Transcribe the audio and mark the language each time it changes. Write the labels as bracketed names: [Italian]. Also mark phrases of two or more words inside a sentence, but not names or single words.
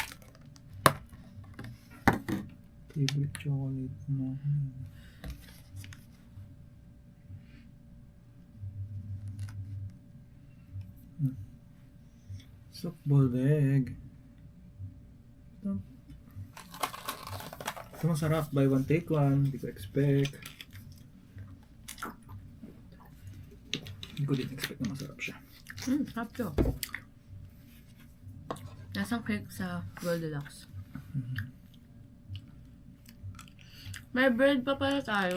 [English] Favorite chocolate mo. Soft boiled egg. [Filipino] Ito masarap. [English] Buy one take one. [Filipino] Hindi ko expect. Hindi ko din expect na masarap siya. Sarap to. Nasang cake sa Goldilocks. May bread pa pala tayo.